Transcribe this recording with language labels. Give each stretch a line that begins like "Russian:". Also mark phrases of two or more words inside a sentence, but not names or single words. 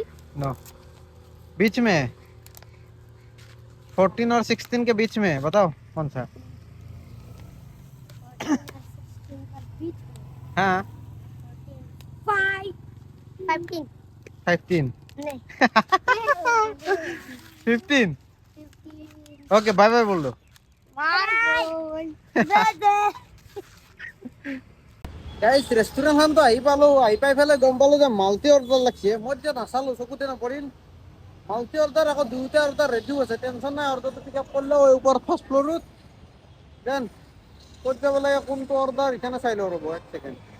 Hindi: नो, बीच में है, 14 और 16 के बीच में है, बताओ कौन सा? हाँ 15 15 नहीं 15।
English: okay bye bye
Hindi: बोल दो।
Assamese: গাইজ ৰেষ্টুৰেণ্টখনতো আহি পালোঁ, আহি পাই পেলাই গম পালোঁ যে
English: multi order
Assamese: লাগিছে। মই এতিয়া নাচালোঁ, চকুতে নপৰিল।
English: multi order
Assamese: আকৌ দুয়োটা অৰ্ডাৰ ৰেডিও আছে, টেনশ্যন নাই। অৰ্ডাৰটো
English: pick up
Assamese: কৰিলেও ওপৰত
English: first floor
Assamese: দেন ক'ত যাব লাগে, কোনটো অৰ্ডাৰ এইখানে চাই লওঁ ৰ'ব এক ছেকেণ্ড।